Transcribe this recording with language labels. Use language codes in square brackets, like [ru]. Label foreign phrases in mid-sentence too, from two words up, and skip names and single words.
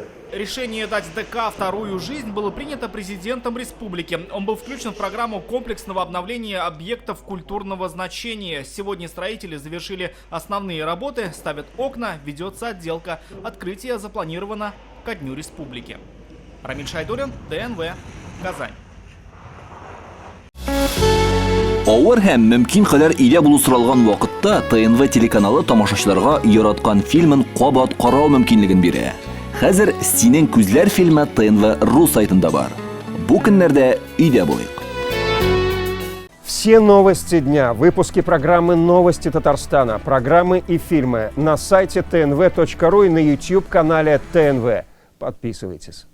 [ru] Решение дать ДК вторую жизнь было принято президентом республики. Он был включен в программу комплексного обновления объектов культурного значения. Сегодня строители завершили основные работы, ставят окна, ведется отделка. Открытие запланировано ко Дню Республики. Рамиль Шайдуллин, ТНВ, Казань. [tt] Авыр һәм мөмкин кадәр илә булу соралган вакытта ТНВ телеканалы тамашачыларга яраткан фильмын кабат карау мөмкинлеген бирә. Хәзер "Синең күзләр" фильмы ТНВ.ру сайтында бар. Бу көннәрдә өйдә булыйк. [ru] Все новости дня, выпуски программы «Новости Татарстана», программы и фильмы на сайте tnv.ru и на YouTube-канале ТНВ. Подписывайтесь.